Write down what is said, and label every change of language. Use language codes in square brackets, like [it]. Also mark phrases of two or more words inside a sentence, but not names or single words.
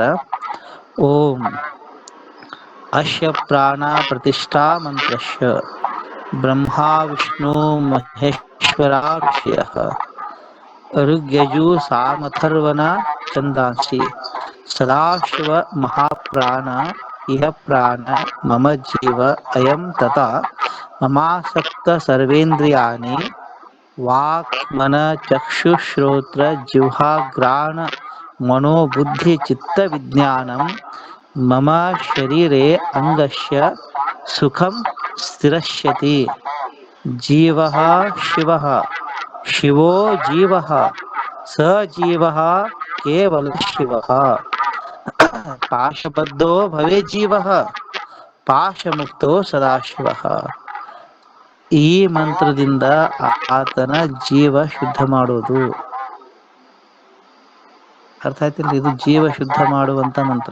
[sa] ಓಂ ಅಶ್ಯ ಪ್ರಾಣ ಪ್ರತಿಷ್ಠಾ ಮಂತ್ರಶ್ಯ ಬ್ರಹ್ಮ ವಿಷ್ಣು ಮಹೇಶ್ವರ ಋಷಿಯಃ ಋಗ್ಯಜು ಸಾಮಥರ್ವನ ಛಂದಾಂಸಿ ಸದಾಶಿವ ಮಹಾಪ್ರಾಣ ಇಹ ಪ್ರಾಣ ಮಮ ಜೀವ ಅಯಂ ತಥಾ ಮಮಾಸಕ್ತ ಸರ್ವೇಂದ್ರಿಯಾಣಿ ವಾಕ್ ಮನ ಚಕ್ಷುಶ್ರೋತ್ರ ಜಿಹ್ವಾಘ್ರಾಣ ಮನೋಬುದ್ಧಿ ಚಿತ್ತ ವಿಜ್ಞಾನಂ ಮಮ ಶರೀರೆ ಅಂಗಸ್ಯ ಸುಖಂ ಸ್ಥಿರಶ್ಯತಿ. ಜೀವಃ ಶಿವಃ ಶಿವೋ ಜೀವಃ ಸ ಜೀವಃ ಕೇವಲ ಶಿವಃ ಪಾಶಬದ್ಧೋ ಭವೇ ಜೀವಃ ಪಾಶಮುಕ್ತೋ ಸದಾಶಿವಃ. [kn] ಈ ಮಂತ್ರದಿಂದ ಆತನ ಜೀವ ಶುದ್ಧ ಮಾಡೋದು. ಅರ್ಥ ಆಯ್ತಿಲ್ರಿ? ಇದು ಜೀವ ಶುದ್ಧ ಮಾಡುವಂತ ಮಂತ್ರ.